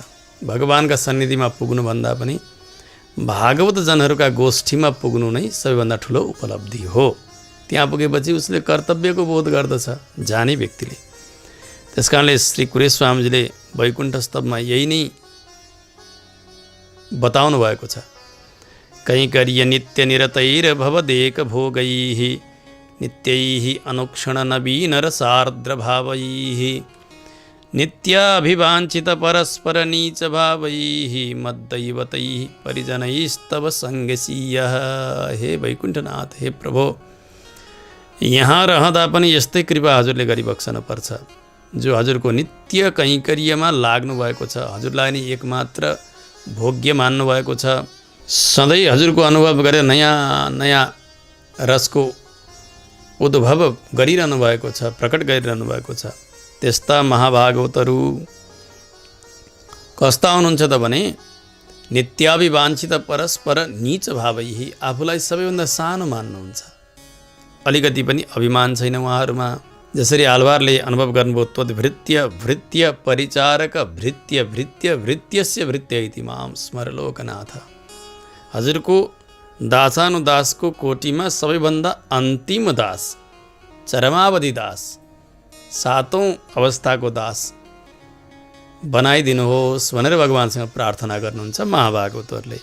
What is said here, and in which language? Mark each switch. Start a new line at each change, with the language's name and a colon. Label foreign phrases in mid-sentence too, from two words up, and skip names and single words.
Nepali: भगवान्का सन्निधिमा पुग्नुभन्दा पनि भागवत जनहरूका गोष्ठीमा पुग्नु नै सबैभन्दा ठुलो उपलब्धि हो। त्यहाँ पुगेपछि उसले कर्तव्यको बोध गर्दछ जाने व्यक्तिले। त्यसकारणले श्री कुरे स्वामीजीले वैकुण्ठ स्तवमा यही नै बताउनु भएको छ।
Sanskrit: कैंकर्य नित्य निरतैर भवदेक भोगैः नित्यैः अनुक्षण नवीन रसार्द्र भावैः नित्याभिवाञ्छित परस्पर नीच भावैः मद्दैवतैः परिजनैस्तव सङ्गसीयः।
Nepali: हे वैकुण्ठनाथ, हे प्रभो, यहाँ रहँदा पनि यस्तै कृपा हजुरले गरिबक्सनु पर्छ। जो हजुरको नित्य कैंकर्यमा लाग्नु भएको छ, हजुरलाई नै एकमात्र भोग्य मान्नु भएको छ, सधैँ हजुरको अनुभव गरेर नयाँ नयाँ रसको उद्भव गरिरहनु भएको छ, प्रकट गरिरहनु भएको छ। त्यस्ता महाभागवतहरू कस्ता हुनुहुन्छ त भने
Sanskrit: नित्याभिवाञ्छित परस्पर नीच भावैः,
Nepali: आफूलाई सबैभन्दा सानो मान्नुहुन्छ। अलिकति पनि अभिमान छैन उहाँहरूमा। जसरी आलवारले अनुभव गर्नुभयो,
Sanskrit: त्वद्भृत्य भृत्य परिचारक भृत्य भृत्य भृत्यस्य भृत्य इति मां स्मर लोकनाथ।
Nepali: हजुरको दासानुदासको कोटीमा सबैभन्दा अन्तिम दास, चरमावधि दास, सातौं अवस्थाको दास बनाइदिनुहोस् भनेर भगवान्सँग प्रार्थना गर्नुहुन्छ महाभागवतहरूले।